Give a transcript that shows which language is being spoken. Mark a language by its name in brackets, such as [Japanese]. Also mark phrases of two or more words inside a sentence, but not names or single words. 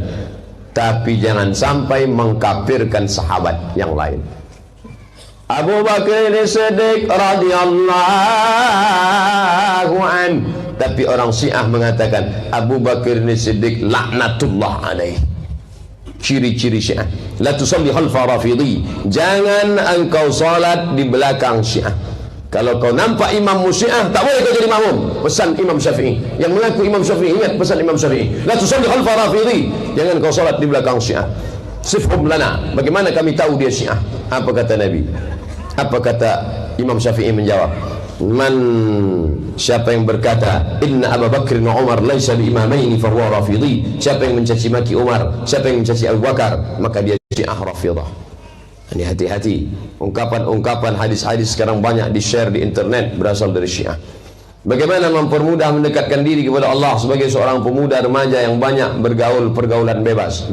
[Malay] Tapi jangan sampai mengkafirkan sahabat yang lain. Abu Bakar As-Siddiq [Arabic] رضي الله عن. [Malay] Tapi orang Syiah mengatakan Abu Bakar As-Siddiq [Arabic] لعنة الله عليه. [Malay] Ciri-ciri Syiah. [Arabic] لا تصل خلف رافضي. [Malay] Jangan engkau salat di belakang Syiah. Kalau kau nampak imam Syiah, tak boleh kau jadi makmum. Pesan Imam Syafi'i. Yang mengaku Imam Syafi'i, ingat pesan Imam Syafi'i. [Arabic] لا تصل خلف رافضي. [Malay] Jangan kau salat di belakang Syiah. [Arabic] صفهم لنا. [Malay] Bagaimana kami tahu dia Syiah? Apa kata Nabi? Apa kata Imam Syafi'i menjawab? Siapa yang berkata [Arabic] إن أبا بكر وعمر ليسا بإمامين فهو رافضي. [Malay] Siapa yang mencaci maki Umar, siapa yang mencaci Abu Bakar, maka dia Syiah Rafidah. Ini hati-hati. Ungkapan hadis-hadis sekarang banyak di-share di internet berasal dari Syiah. Bagaimana mempermudah mendekatkan diri kepada Allah sebagai seorang pemuda remaja yang banyak bergaul pergaulan bebas?